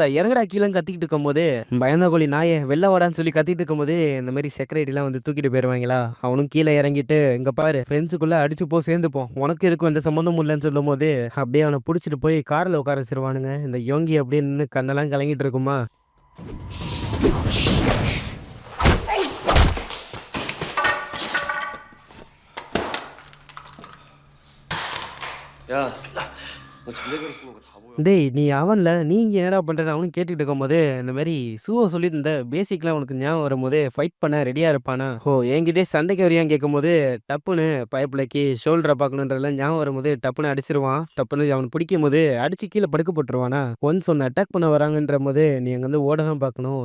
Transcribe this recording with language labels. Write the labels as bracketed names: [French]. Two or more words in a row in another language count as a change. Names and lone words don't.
[Tamil] இறங்குடா கீழன்னு கத்திக்கிட்டு இருக்கும்போது, பயந்தா கோலி நாயே வெளில வாடான்னு சொல்லி கத்திட்டு இருக்கும்போது, இந்த மாரி செக்ரட்டரிலாம் வந்து தூக்கிட்டு போயிருவாங்களா, அவனும் கீழ இறங்கிட்டு, இங்க பாரு ஃப்ரெண்ட்ஸுக்குள்ள அடிச்சுப்போம் சேர்ந்துப்போம். உனக்கு எதுக்கும் எந்த சம்மந்தமும் இல்லன்னு சொல்லும்போது, அப்படியே அவன புடிச்சிட்டு போய் கார்ல உட்கார வச்சுருவானுங்க. இந்த யோங்கி அப்படியே நின்னு கண்ணெல்லாம் கலங்கிட்டு இருக்குமா. [Korean] 야, 너 자네들이 쓰는 거 다 보여. [Tamil] டேய்! நீ அவன்ல, நீ இங்க என்னடா பண்றன்னு அவனும் கேட்டுட்டு இருக்கும்போது, இந்த மாரி சூவ சொல்லியிருந்த பேசிக்லாம் உனக்கு ஞாபகம் வரும்போது, ஃபைட் பண்ண ரெடியா இருப்பானா? ஓ! என்கிட்டயே சண்டைக்கு வரியான்னு கேட்கும்போது, டப்புன்னு பயப்புலக்கி ஷோல்டர பார்க்கணுன்றதெல்லாம் ஞாபகம் வரும்போது, டப்புன்னு அடிச்சிருவான். டப்புன்னு அவன பிடிக்கும்போது, அடிச்சு கீழ படுக்க போட்டுருவானா? ஒன்ஸ் உன்ன அட்டாக் பண்ண வராங்கன்றபோது, நீ அங்கருந்து ஓட தான் பார்க்கணும்.